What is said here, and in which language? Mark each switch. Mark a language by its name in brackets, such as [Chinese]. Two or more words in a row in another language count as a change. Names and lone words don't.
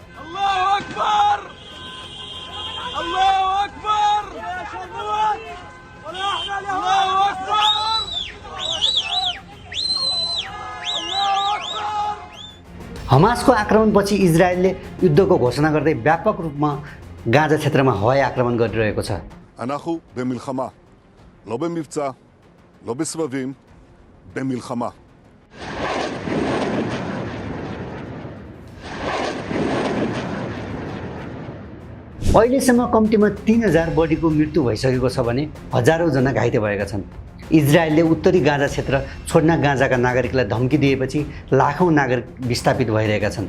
[Nepali] हमासको आक्रमणपछि इजरायलले युद्धको घोषणा गर्दै व्यापक रूपमा गाजा क्षेत्रमा हवाई आक्रमण गरिरहेको छ। [Hebrew] אנחנו במלחמה, לא במבצע, לא בסבבים, במלחמה. [Nepali] अहिलेसम्म कम्तीमा 3000 बढीको मृत्यु भइसकेको छ भने हजारौं जना घाइते भएका छन्। इजरायलले उत्तरी गाजा क्षेत्र छोड्न गाजाका नागरिकलाई धम्की दिएपछि लाखौं नागरिक विस्थापित भइरहेका छन्।